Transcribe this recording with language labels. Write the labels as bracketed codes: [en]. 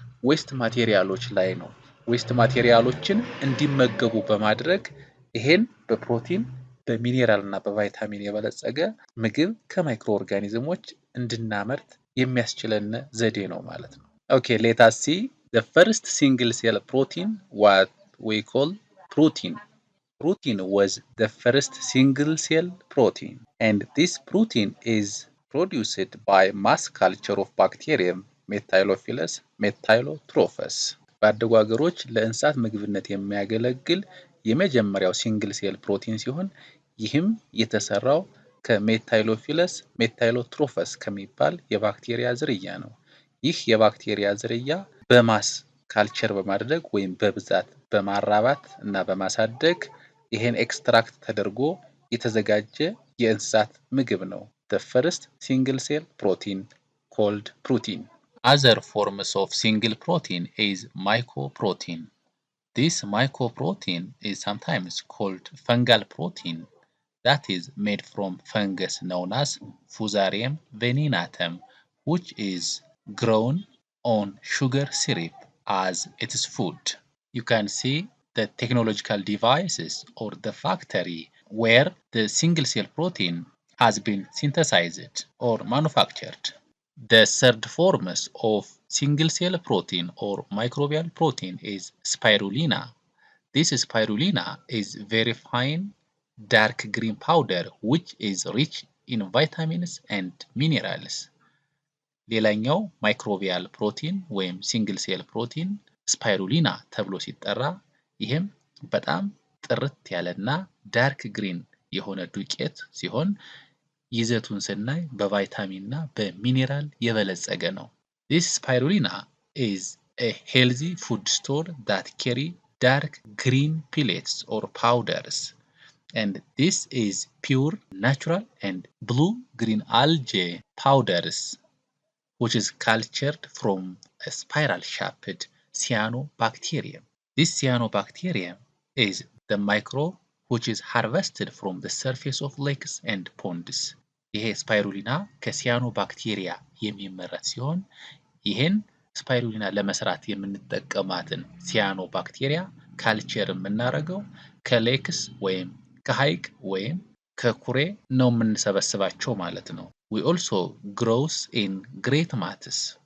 [am] ዌስት ማቴሪያሎች ላይ ነው። ዌስት ማቴሪያሎችን እንዲመገቡ በማድረግ ይሄን በፕሮቲን በሚኔራል እና በቫይታሚን የበለጸገ ምግብ ከማይክሮ ኦርጋኒዝሞች እንድናመርት የሚያስችለን ዘዴ ነው ማለት ነው። [en] Okay, let us see the first single cell protein, what we call protein. Protein was the first single cell protein, and this protein is produced by mass culture of bacterium Methylophilus methylotrophus. [am] ባደጉ ሀገሮች ለእንስሳት ምግብነት የሚያገለግል የመጀመሪያው ሲንግል ሴል ፕሮቲን ሲሆን ይህም የተሰራው ከሜታይሎፊለስ ሜታይሎትሮፈስ ከሚባል የባክቴሪያ ዝርያ ነው። ይህ የባክቴሪያ ዝርያ በማስ ካልቸር በማድረግ ወይም በብዛት በማራባት እና በማሳደግ ይሄን ኤክስትራክት ተደርጎ የተዘጋጀ የእንስሳት ምግብ ነው። [en] The first single cell protein called protein. Other forms of single protein is mycoprotein. This mycoprotein is sometimes called fungal protein that is made from fungus known as Fusarium venenatum, which is grown on sugar syrup as its food. You can see the technological devices or the factory where the single cell protein has been synthesized or manufactured. The third forms of single cell protein or microbial protein is spirulina. This spirulina is very fine dark green powder which is rich in vitamins and minerals. [am] ሌላኛው ማይክሮቢያል ፕሮቲን ወይም ሲንግል ሴል ፕሮቲን ስፓይሩሊና ተብሎ ሲጠራ ይህም በጣም ጥርት ያለና ዳርክ ግሪን የሆነ ዱቄት ሲሆን ይዘቱን ስናይ በቫይታሚን እና በሚኔራል የበለጸገ ነው። [en] This spirulina is a healthy food store that carry dark green pellets or powders. And this is pure, natural, and blue-green algae powders, which is cultured from a spiral-shaped cyanobacterium. This cyanobacterium is the microbe which is harvested from the surface of lakes and ponds. [am] ይሄ ስፓይሩሊና ከሲያኖ ባክቴሪያ የሚመረት ሲሆን ይህን ስፓይሩሊና ለመስራት የምንጠቀማትን ሲያኖ ባክቴሪያ ካልቸር የምናደርገው ከሌክስ ወይም ከሐይቅ ወይም ከኩሬ ነው የምንሰበስባቸው ማለት ነው። [en] We also grows in great mats.